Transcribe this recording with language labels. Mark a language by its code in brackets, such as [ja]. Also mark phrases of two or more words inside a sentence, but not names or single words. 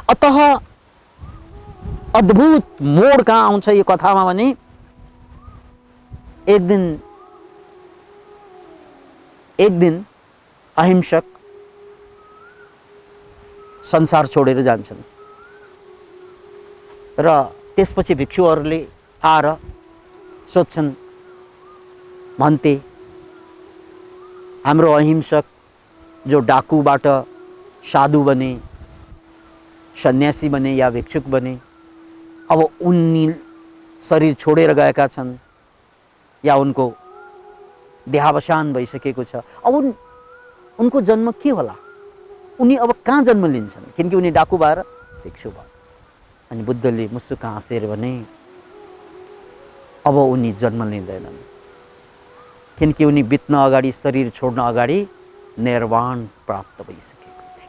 [ne] अतः अद्भुत मोड कहाँ आउँछ यो कथामा भने, एक दिन अहिंसक संसार छोडेर जान्छन् र त्यसपछि भिक्षुहरूले आएर सोध्छन्, भन्ते हाम्रो अहिंसक जो डाकुबाट साधु बने, सन्यासी बने या भिक्षुक बने, अब उनी शरीर छोडेर गएका छन् या उनको देहावसान भइसकेको छ, अब उनको जन्म के होला, उनी अब कहाँ जन्म लिन्छन्, किनकि उनी डाकु भएर भिक्षु भयो। अनि बुद्धले मुसुक्क हाँसेर भने, अब उनी जन्म लिँदैनन्, किनकि उनी बित्न अगाडि, शरीर छोड्न अगाडि निर्वाण प्राप्त भइसकेको थियो।